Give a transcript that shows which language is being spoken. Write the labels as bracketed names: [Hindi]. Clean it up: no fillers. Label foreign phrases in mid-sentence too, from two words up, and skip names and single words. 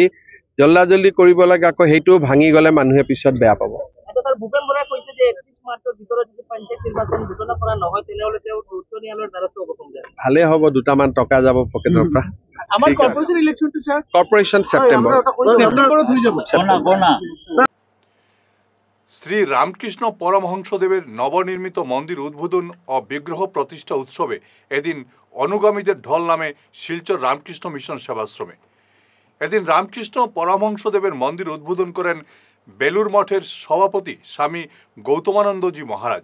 [Assamese] যদি জল্দা জল্দি কৰিব লাগে আকৌ সেইটো ভাঙি গ'লে মানুহে পিছত বেয়া পাব। কথাৰ ভূপেন বৰাই কৈছে যে 31 মাৰ্চৰ ভিতৰত যদি পঞ্চায়ত নিৰ্বাচন ঘোষণা কৰা নহয় তেনেহ'লে তেওঁ উচ্চ ন্যায়ালয়ৰ দ্বাৰস্থ হ'ব খোজে। ভালে হ'ব, দুটামান টকা যাব পকেটৰ পৰা। [English] আমাৰ corporation election sir corporation September. [Bangla] শ্রী রামকৃষ্ণ পরমহংসদেবের নবনির্মিত মন্দির উদ্বোধন ও বিগ্রহ প্রতিষ্ঠা উৎসবে এদিন অনুগামীদের ঢল নামে শিলচর রামকৃষ্ণ মিশন সেবাশ্রমে। এদিন রামকৃষ্ণ পরমহংসদেবের মন্দির উদ্বোধন করেন বেলুর মঠের সভাপতি স্বামী গৌতমানন্দজি মহারাজ।